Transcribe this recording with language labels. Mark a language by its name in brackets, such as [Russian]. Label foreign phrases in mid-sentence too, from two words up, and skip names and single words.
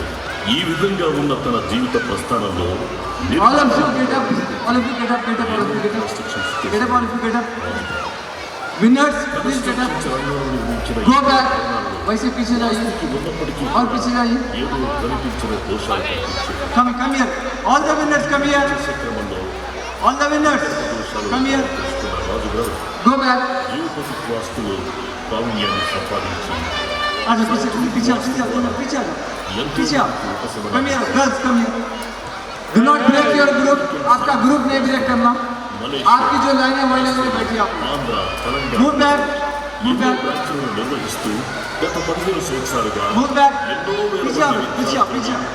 [Telugu] ఈ విధంగా ఉన్న తన జీవిత ప్రస్థానంలో ఏదో కనిపించిన దోషాలు రాజుగారు జీవితవాస్తులో ప్రావీణ్యాన్ని సంపాదించి [English] Do not break your group. [Hindi] आपका ग्रुप नहीं ब्रेक करना. आपकी जो लाइनें वही लाइन में बैठिए आप. [English] Move back. Move back. [Telugu] నిర్వహిస్తూ గత 15 సంవత్సరాలుగా [English] Move back. [Telugu] ఎన్నో వేల [Hindi] पीछे आओ. [Telugu] మంది [Hindi] पीछे आओ. पीछे आओ.